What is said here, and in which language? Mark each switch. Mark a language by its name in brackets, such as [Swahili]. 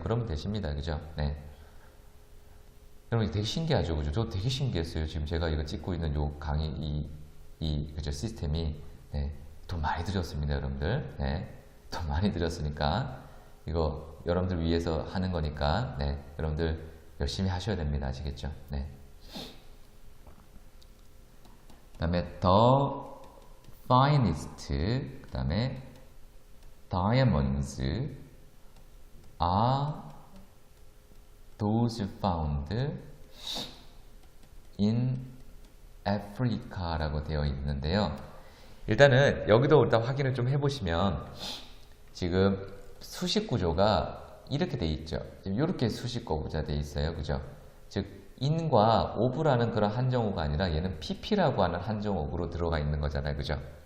[Korean] 그러면 되십니다. 그죠? 네. 여러분 되게 신기하죠. 그죠? 저 되게 신기했어요. 지금 제가 이거 찍고 있는 요 강의 그죠? 시스템이 네. 돈 많이 들였습니다, 여러분들. 네. 돈 많이 들였으니까 이거 여러분들 위해서 하는 거니까 네. 여러분들 열심히 하셔야 됩니다. 아시겠죠? 네. 그 다음에 [English] the finest, 그 다음에 diamonds are those found in Africa라고 [Korean] 되어 있는데요. 일단은 여기도 일단 확인을 좀 해보시면 지금 수식 구조가 이렇게 돼 있죠. 이렇게 수식 거구자 돼 있어요. 그죠? 즉 in과 of라는 그런 한정어가 아니라 얘는 pp라고 하는 한정어구로 들어가 있는 거잖아요. 그죠?